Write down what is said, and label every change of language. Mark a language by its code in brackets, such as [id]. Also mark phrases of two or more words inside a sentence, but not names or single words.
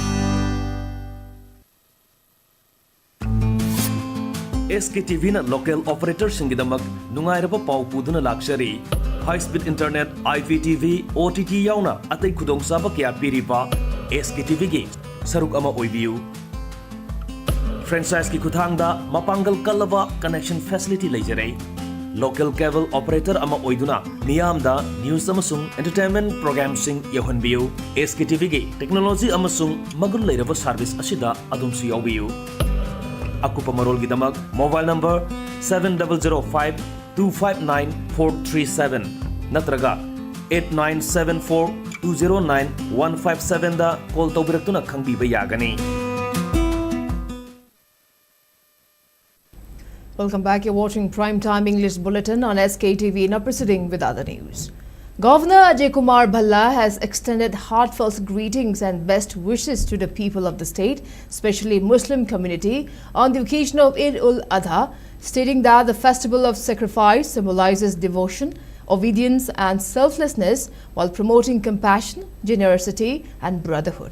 [mni] SKTV na [en] local operators [mni] singidamak nungairaba pau puduna lakshari [en] high speed internet IPTV OTT [mni] yauna atai khudong saba kya piripa SKTV gi saruk ama oibiu franchise ki kuthangda mapangal kalaba [en] connection facility [mni] leijare [en] local cable operator [mni] ama oiduna niyamda news amasung [en] entertainment program [mni] sing yohanbiu SKTV gi technology amasung magul leiraba service asida adumsu yawiu akupa marol gidamak [en] mobile number [mni] 7005259437 natraga 8974209157 da call tawbiraktuna khangbiba yagani. [en] Welcome back. You're watching Primetime English Bulletin on SKTV. Now proceeding with other news. Governor Ajay Kumar Bhalla has extended heartfelt greetings and best wishes to the people of the state, especially Muslim community, on the occasion of Eid-ul-Adha, stating that the festival of sacrifice symbolizes devotion, obedience and selflessness while promoting compassion, generosity and brotherhood.